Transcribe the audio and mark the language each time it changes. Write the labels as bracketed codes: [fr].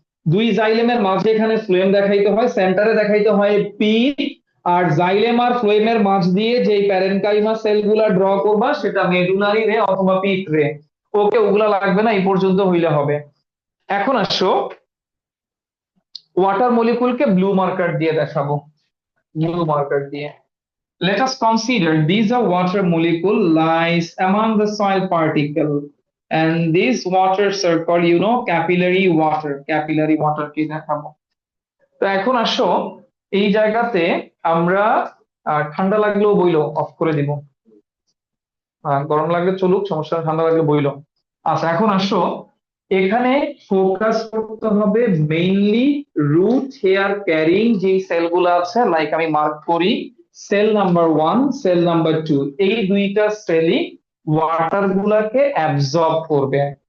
[bn] দুই জাইলেমের মাঝে এখানে ফ্লোয়েম দেখাইতে হয়, সেন্টারে দেখাইতে হয় পি, আর জাইলেম আর ফ্লোয়েমের মাঝ দিয়ে যেই প্যারেনকাইমা সেল গুলা ড্র করবা সেটা মেডুলারি রে অথবা পিট রে। ওকে, ওগুলা লাগবে না, এই পর্যন্ত হইলে হবে। এখন আসো ওয়াটার মলিকুলকে ব্লু মার্কার দিয়ে দেখাবো, ব্লু মার্কার দিয়ে। [en] Let us consider these are water molecule lies among the soil particle, and these waters are called capillary water, capillary water [bn] কি দেখাবো। তো এখন আসো এই জায়গাতে আমরা ঠান্ডা লাগলেও বইলো অফ করে দিব। গরম লাগলে চলুক, সমস্যা নেই, ঠান্ডা লাগলে বইলো। আচ্ছা, এখন আসো, এখানে ফোকাস করতে হবে মেইনলি রুট হেয়ার ক্যারিং যে সেলগুলো আছে, লাইক আমি মার্ক করি সেল নাম্বার 1, সেল নাম্বার 2, এই দুইটা সেলই ওয়াটার গুলাকে অ্যাবজর্ব করবে।